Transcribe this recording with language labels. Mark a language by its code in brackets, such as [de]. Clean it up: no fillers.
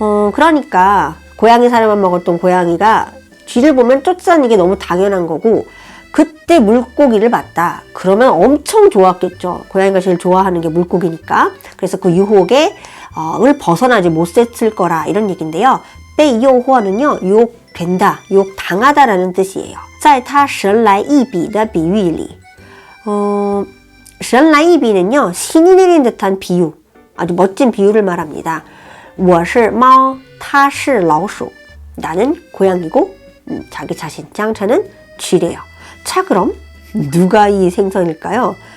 [ko] 그러니까 고양이 사료만 먹었던 고양이가 쥐를 보면 쫓아다니는 게 너무 당연한 거고, 그때 물고기를 봤다. 그러면 엄청 좋았겠죠. 고양이가 제일 좋아하는 게 물고기니까. 그래서 그 유혹에 을 벗어나지 못했을 거라, 이런 얘기인데요. 被诱惑는요, 유혹된다, 유혹당하다라는 뜻이에요. [zh] 在他神来一笔的比喻里 [ko] 神来一笔는요, 신이 내린 듯한 비유, 아주 멋진 비유를 말합니다. [zh] 我是猫,它是老鼠. [ko] 나는 고양이고 자기 자신 짱차는 쥐래요. 자, 그럼 누가 이 생선일까요?